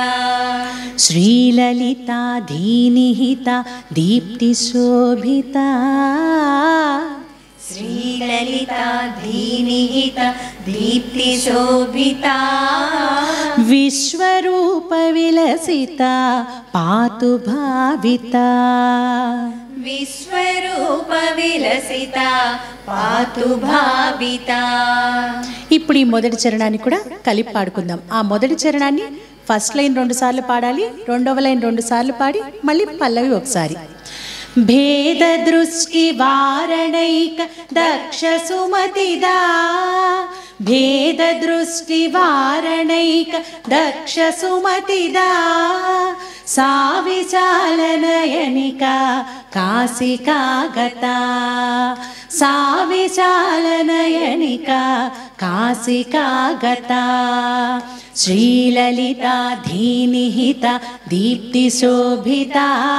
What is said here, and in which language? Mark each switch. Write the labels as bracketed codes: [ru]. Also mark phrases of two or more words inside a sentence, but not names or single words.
[sa] श्रीललिता धीनिहिता दीप्ति शोभिता श्रीललिता धीनिहिता दीप्ति शोभिता विश्वरूप विलसिता पातु भाविता విశ్వరూప విలసిత పాతు భావిత. [te] ఇప్పుడు ఈ మొదటి చరణాన్ని కూడా కలిపి పాడుకుందాం. ఆ మొదటి చరణాన్ని [en] first line [te] 2 సార్లు పాడాలి, రెండవ లైన్ 2 సార్లు పాడి మళ్ళీ పల్లవి ఒకసారి. [sa] భేద దృష్టి వారణైక దక్ష సుమతిదా భేద దృష్టి వారణైక దక్ష సుమతిదా सा विशाल नयनिका काशिका गता सा विशाल नयनिका काशिका गता श्रीललिता धीनिहिता दीप्ति शोभिता